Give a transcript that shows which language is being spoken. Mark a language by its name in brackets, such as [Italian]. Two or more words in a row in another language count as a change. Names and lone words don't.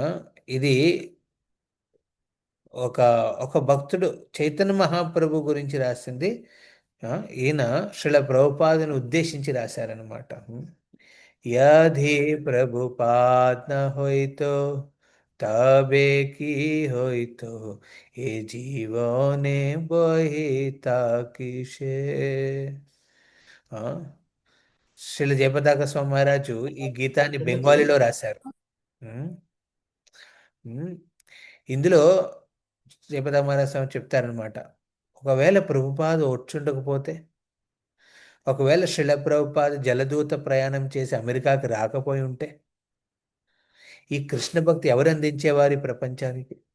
[Telugu] ఇది ఒక ఒక భక్తుడు చైతన్య మహాప్రభు గురించి రాసింది. ఈయన శ్రీల ప్రభుపాదుని ఉద్దేశించి రాశారనమాట. [Bangla] যদি প্রভুপাদ না হইতো তবে কি হইতো এ জীবনে বহিতা কিসে. [Telugu] శ్రీల జయపతాక స్వామి మహారాజు ఈ గీతాన్ని బెంగాలీలో రాశారు. ఉమ్, ఉమ్. ఇందులో జయపతాక మహారాజు స్వామి చెప్తారనమాట, ఒకవేళ ప్రభుపాద వచ్చుండకపోతే, ఒకవేళ శ్రీల ప్రభుపాద జలదూత ప్రయాణం చేసి అమెరికాకి రాకపోయి ఉంటే ఈ కృష్ణ భక్తి ఎవరు అందించేవారు ఈ ప్రపంచానికి?